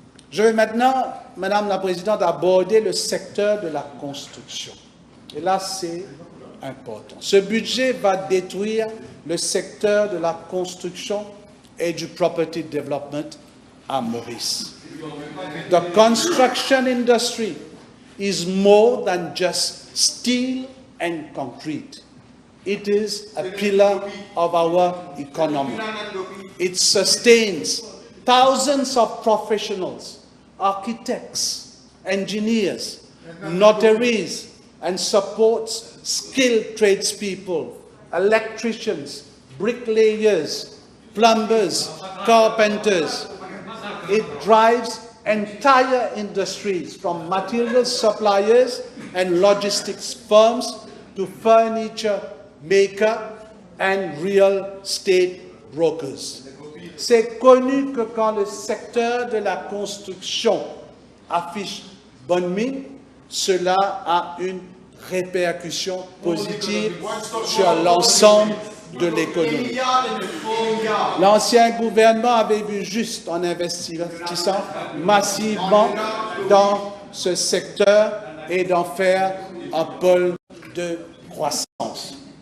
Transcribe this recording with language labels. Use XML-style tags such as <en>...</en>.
<fr>Je vais maintenant, Madame la Présidente, aborder le secteur de la construction. Et là, c'est important. Ce budget va détruire le secteur de la construction et du</fr> <en>property development</en> <fr>à Maurice.</fr> <en>The construction industry is more than just steel and concrete. It is a pillar of our economy. It sustains thousands of professionals, architects, engineers, notaries, and supports skilled tradespeople, electricians, bricklayers, plumbers, carpenters. It drives entire industries from material suppliers and logistics firms to furniture makers and real estate brokers.</en> <fr>C'est connu que quand le secteur de la construction affiche bonne mine, cela a une répercussion positive sur l'ensemble de l'économie. L'ancien gouvernement avait vu juste en investissant massivement dans ce secteur et d'en faire un pôle de croissance.</fr>